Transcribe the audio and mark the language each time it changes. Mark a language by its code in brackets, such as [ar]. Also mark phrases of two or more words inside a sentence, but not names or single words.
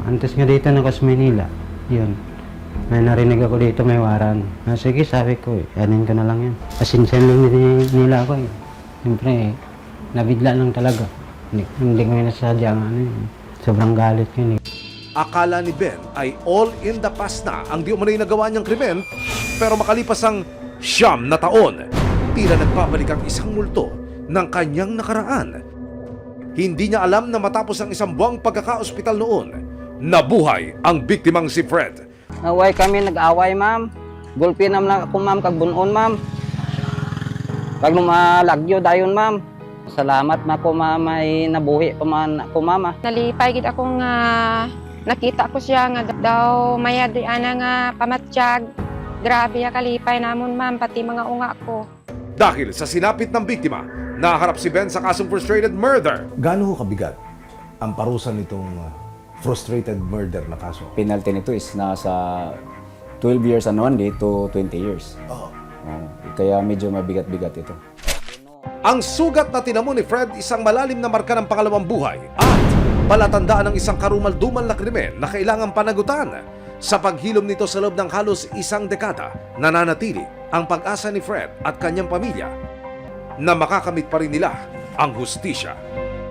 [tl] Antes nga dito na sa Manila, yun. May narinig ako dito, may waran. Sige, sabi ko anin ko na lang yan. Pasinsan lang nila ako eh. Siyempre nabigla lang talaga. Hindi ko nasadya sobrang galit yun eh. Akala ni Ben ay [en] all in the past [tl] na ang di umano'y nagawa niyang krimen, pero makalipas ang 9 na taon, tila nagbabalik ang isang multo ng kanyang nakaraan. Hindi niya alam na matapos ang 1 buwang pagkaka-ospital noon, nabuhay ang biktimang si Fred. [hil] Naway kami nag-away, ma'am. Gulpi naman ako, ma'am, kag bunon, ma'am. Kag lumalagyo dayon, ma'am. Salamat na ko, ma'am, ay nabuhi pa man ako, mama. Nalipay gid ako nga nakita ko siya nga daw mayad di ana nga pamatsyag. Grabe ya kalipay namon ma'am pati mga unga ko. [tl] Dahil sa sinapit ng biktima, naharap si Ben sa kasong [en] frustrated murder. [tl] Gaano ho kabigat ang parusa nitong [en] frustrated murder [tl] na kaso? [en] Penalty nito is nasa 12 years and 1 day to 20 years. [tl] Kaya medyo mabigat-bigat ito. Ang sugat na tinamo ni Fred isang malalim na marka ng pangalawang buhay at palatandaan ng isang karumal-dumal na krimen na kailangang panagutan. Sa paghilom nito sa loob ng halos 1 dekada, nananatili ang pag-asa ni Fred at kanyang pamilya na makakamit pa rin nila ang hustisya.